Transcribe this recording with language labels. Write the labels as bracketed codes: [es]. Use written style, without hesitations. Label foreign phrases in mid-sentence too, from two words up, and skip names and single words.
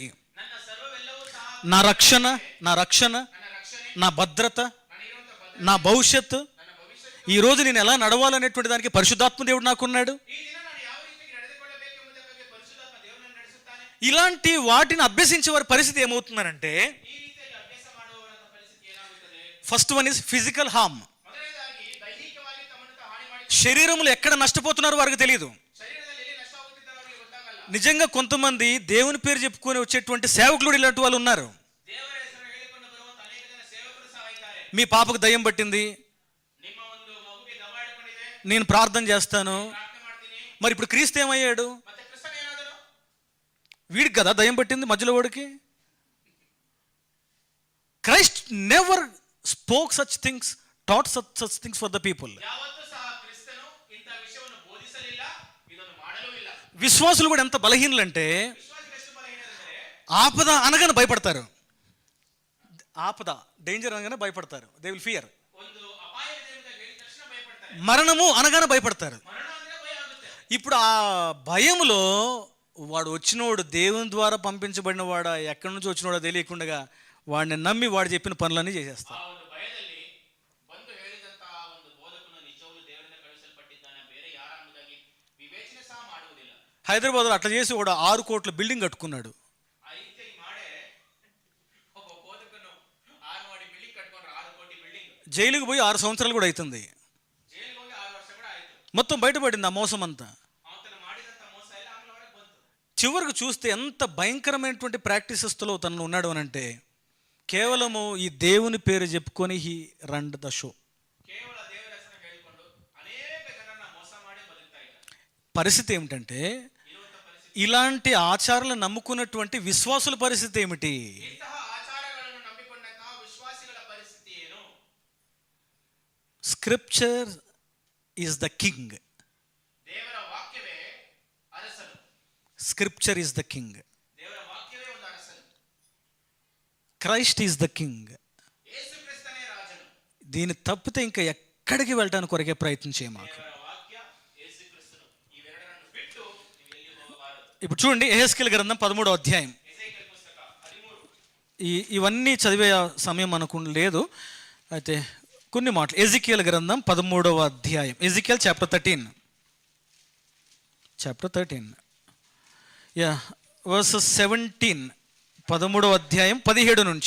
[kn] ನನ್ನ ಸರ್ವವೆಲ್ಲವೂ ಸಹ [te] నా రక్షణ, నా రక్షణ, [kn] ನನ್ನ ರಕ್ಷಣೆ, [te] నా భద్రత, [kn] ನನಗಿರುವಂತಹ ಭದ್ರತೆ, [te] నా భవిష్యత్తు, [kn] ನನ್ನ ಭವಿಷ್ಯತ್ತು. [te] ఈ రోజు నేను ఎలా నడవాలనేటువంటి దానికి పరిశుద్ధాత్మ దేవుడు నాకున్నాడు. [kn] ಈ ದಿನ ನಾನು ಯಾವ ರೀತಿಯಾಗಿ ನಡೆದುಕೊಳ್ಳಬೇಕೆಂಬುದಕ್ಕಾಗಿ ಪರಿಶುದ್ಧಾತ್ಮ ದೇವರು ನನ್ನನ್ನು ನಡೆಸುತ್ತಾನೆ. [te] ఇలాంటి వాటిని అభ్యసించే వారి పరిస్థితి ఏమవుతుందంటే, [kn] ಈ ರೀತಿಯಾಗಿ ಅಭ್ಯಾಸ ಮಾಡುವವರ ಪರಿಸ್ಥಿತಿ ಏನಾಗುತ್ತದೆ? [en] First one is physical harm. [kn] ಮೊದಲನೇದಾಗಿ ದೈಹಿಕವಾಗಿ ತಮ್ಮನ್ನು ತಾವು ಹಾನಿ ಮಾಡಿ [te] శరీరంలో ఎక్కడ నష్టపోతున్నారో వారికి తెలియదు. [kn] ಶರೀರದಲ್ಲಿ ಎಲ್ಲಿ ನಷ್ಟ ಆಗುತ್ತಿದ್ದವರಿಗೆ ಗೊತ್ತಾಗಲ್ಲ. [te] నిజంగా కొంతమంది దేవుని పేరు చెప్పుకొని వచ్చేటువంటి సేవకులు ఇలాంటి వాళ్ళు ఉన్నారు. [kn] ದೇವರ ಹೆಸರು ಹೇಳಿಕೊಂಡು ಬರುವಂತ ಅನೇಕ ಜನ ಸೇವಕರು ಸಹ ಇದ್ದಾರೆ. [te] మీ పాపకు దయ్యం పట్టింది, [kn] ನಿಮ್ಮ ಒಂದು ಮಗುವಿಗೆ ದವ ಹಿಡ್ಕೊಂಡಿದೆ, [te] నేను ప్రార్థన చేస్తాను. [kn] ಪ್ರಾರ್ಥನೆ ಮಾಡ್ತೀನಿ. [te] మరి ఇప్పుడు క్రీస్తు ఏమయ్యాడు? [kn] ಮತ್ತೆ ಕ್ರಿಸ್ತನ ಏನಾದರೂ [te] వీడికి కదా దయ్యం పట్టింది మధ్యలో వాడికి. [en] Christ never spoke such things, taught such things for the people. [kn] ಯಾವತ್ತೂ ಸಹ ಕ್ರಿಸ್ತನು ಇಂಥ ವಿಷಯವನ್ನು ಬೋಧಿಸಲಿಲ್ಲ, ಇದನ್ನು ಮಾಡಲೂ ಇಲ್ಲ. [te] విశ్వాసులు కూడా ఎంత బలహీనులంటే [kn] ವಿಶ್ವಾಸಿಗಳು ಎಷ್ಟು ಬಲಹೀನರೆಂದರೆ [te] ఆపద అనగానే భయపడతారు. ఆపద, డేంజర్ అనగానే భయపడతారు. [en] They will fear. [kn] ಒಂದು [te] మరణము అనగానే భయపడతారు. [kn] ಮರಣ ಅಂದ್ರೆ ಭಯ ಆಗುತ್ತೆ. [te] ఇప్పుడు ఆ భయములో వాడు వచ్చినోడు దేవుని ద్వారా పంపించబడిన వాడా ఎక్కడి నుంచి వచ్చినోడో తెలియకుండా వాడిని నమ్మి వాడు చెప్పిన పనులన్నీ [kn] ಆ [te] చేసేస్తారు. [kn] ಒಂದು ಭಯದಲ್ಲಿ ಬಂದು ಹೇಳಿದಂತಹ ಒಂದು ಬೋಧಕನು ನಿಜವಾಗ್ಲೂ ದೇವರಿಂದ ಕಳುಹಿಸಲ್ಪಟ್ಟಿದ್ದಾನೆ, ಬೇರೆ ಯಾರೆಂಬುದಾಗಿ ವಿವೇಚನೆ ಸಹ ಮಾಡುವುದಿಲ್ಲ. [te] హైదరాబాద్లో అట్లా చేసి వాడు 6 కోట్ల బిల్డింగ్ కట్టుకున్నాడు. [kn] ಆ ರೀತಿಯಾಗಿ ಮಾಡೇ ಒಬ್ಬ ಬೋಧಕನು 6 ಕೋಟಿ ಬಿಲ್ಡಿಂಗ್ ಕಟ್ಕೊಂಡ್ರೆ 6 ಕೋಟಿ ಬಿಲ್ಡಿಂಗ್ [te] జైలుకు పోయి 6 సంవత్సరాలు కూడా అవుతుంది. [kn] జైలుకి ಹೋಗಿ 6 ವರ್ಷ కూడా ಆಯ್ತು. [te] మొత్తం బయటపడింది ఆ మోసం అంతా. [kn] ಅವನು ಮಾಡಿದಂತ మోಸ ಎಲ್ಲ ಆಮೇಲೆ ಹೊರಗೆ ಬಂತು. [te] చివరికి చూస్తే ఎంత భయంకరమైనటువంటి ప్రాక్టీసెస్లో తను ఉన్నాడు అని అంటే కేవలము ఈ దేవుని పేరు చెప్పుకొని [en] he run the show. [kn] ಕೇವಲ ದೇವರ ಹೆಸರನ್ನು ಹೇಳಿಕೊಂಡು ಅನೇಕ ಜನರನ್ನ ಮೋಸ ಮಾಡಿ ಬದುಕ್ತಾ ಇದ್ದಾರೆ. [te] పరిస్థితి ఏమిటంటే [kn] ಇರುವಂತ ಪರಿಸ್ಥಿತಿ, [te] ఇలాంటి ఆచారాలను నమ్ముకున్నటువంటి విశ్వాసుల పరిస్థితి ఏమిటి? [kn] ಇಂತಹ ಆಚಾರಗಳನ್ನು ನಂಬಿಕೊಂಡಂತಹ ವಿಶ್ವಾಸಿಗಳ ಪರಿಸ್ಥಿತಿ ಏನು? [en] Scripture is the king. [kn] ದೇವರ ವಾಕ್ಯವೇ ಅರಸನು. [en] Scripture is the king. [kn] ದೇವರ ವಾಕ್ಯವೇ ಒಂದು ಅರಸನು. [en] Christ is the king. [kn] ಯೇಸು ಕ್ರಿಸ್ತನೇ ರಾಜನು. [te] దీన్ని తప్పితే ఇంకా ఎక్కడికి వెళ్ళడానికి కొరకే ప్రయత్నం చేయమాకు. [kn] ದೇವರ ವಾಕ್ಯ, ಯೇಸು ಕ್ರಿಸ್ತನು, ಇವೆರಡನ್ನು ಬಿಟ್ಟು ನೀವು ಎಲ್ಲಿ ಹೋಗಬಾರದು. [te] ఇప్పుడు చూడండి యెహెజ్కేలు గ్రంథం 13వ అధ్యాయం. [kn] ಎಸೇಕಿಯೇಲ್ ಪುಸ್ತಕ 13. [te] ఇవన్నీ చదివే సమయం మనకు లేదు, అయితే కొన్ని మాటలు. ఎజికియల్ గ్రంథం 13వ అధ్యాయం. [en] Ezekiel chapter 13 verses 17. [te] 13వ అధ్యాయం 17 నుంచి.